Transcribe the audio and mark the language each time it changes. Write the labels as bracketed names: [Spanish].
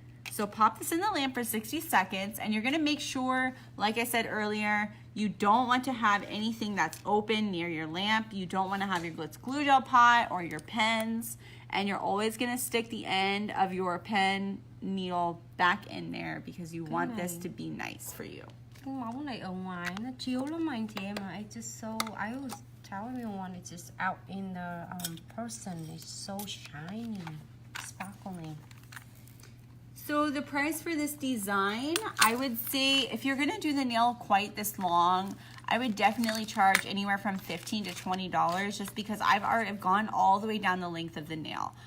[English] So pop this in the lamp for 60 seconds, and you're gonna make sure, like I said earlier, you don't want to have anything that's open near your lamp. You don't wanna have your Glitz glue gel pot or your pens, and you're always gonna stick the end of your pen needle back in there because you want this to be nice for you. [Vietnamese] Cái móng này ở ngoài nó chiếu lắm anh chị em ạ. [English] I always tell everyone it's just out in the person. It's so shiny, sparkling. So the price for this design, I would say if you're gonna do the nail quite this long, I would definitely charge anywhere from $15 to $20 just because I've gone all the way down the length of the nail.